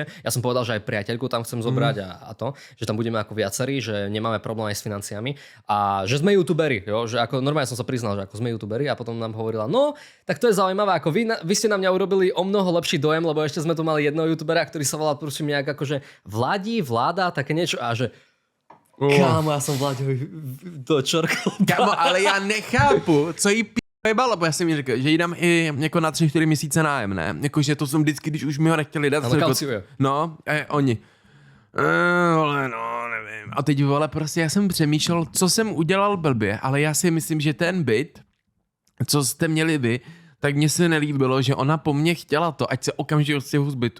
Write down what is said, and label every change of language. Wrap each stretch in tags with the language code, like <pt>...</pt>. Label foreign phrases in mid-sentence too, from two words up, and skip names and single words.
<sk>Ja som povedal, že aj priateľku tam chcem zobrať a to, že tam budeme ako viacerí, že nemáme problém aj s financiami a že sme youtuberi, jo, že ako normálne som sa priznal, že ako sme youtuberi a potom nám hovorila, no, tak to je zaujímavé, ako vy ste na mňa urobili o mnoho lepší dojem, lebo ešte sme tu mali jedného youtubera, ktorý sa volal prosím nejak akože Vláda, také niečo a že kámo, ja som Vláďovi to čorkal.</sk> <cs>Kámo, ale já nechápu, co jí jebalo, bo já jsem mi řekl, že jí dám i jako na 3-4 měsíce nájem, ne? Jakože to jsem vždycky, když už mi ho nechtěli dát. Ale kalciuje. No, oni. Vole, no, nevím. A teď, vole, prostě já jsem přemýšlel, co jsem udělal blbě, ale já si myslím, že ten byt, co jste měli vy, tak mně se nelíbilo, že ona po mně chtěla to, ať se okamžitě odstěhu z bytu.</cs>